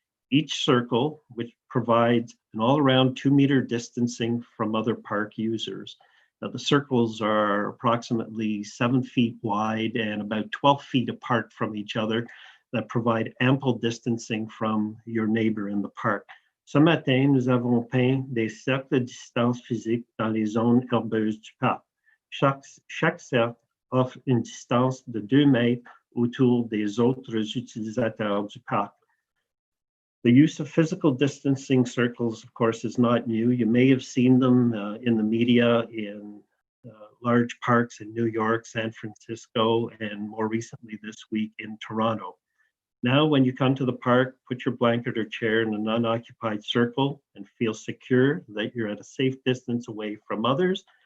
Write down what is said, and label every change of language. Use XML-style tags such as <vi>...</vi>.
<en>Each circle, which provides an all-around 2-meter distancing from other park users. Now, the circles are approximately 7 feet wide and about 12 feet apart from each other that provide ample distancing from your neighbor in the park.</en> <fr>Ce matin, nous avons peint des cercles de distance physique dans les zones herbeuses du parc. Chaque cercle offre une distance de 2 mètres autour des autres utilisateurs du parc.</fr> <en>The use of physical distancing circles, of course, is not new. You may have seen them in the media in large parks in New York, San Francisco, and more recently this week in Toronto. Now, when you come to the park, put your blanket or chair in an unoccupied circle and feel secure that you're at a safe distance away from others.</en>